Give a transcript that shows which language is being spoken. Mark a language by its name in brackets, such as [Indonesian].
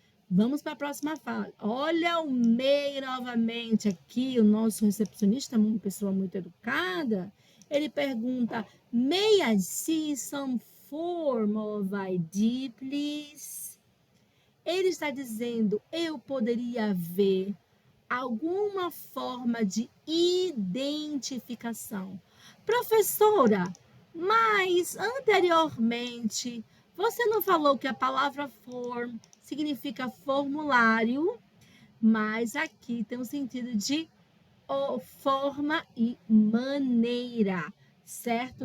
[Portuguese] Vamos para a próxima fala. Olha o May novamente aqui, o nosso recepcionista, uma pessoa muito educada. Ele pergunta, [English] may I see some form of ID, please? [Portuguese] Ele está dizendo, eu poderia ver alguma forma de identificação. Professora, mas anteriormente você não falou que a palavra form significa formulário, mas aqui tem o sentido de forma e maneira, certo?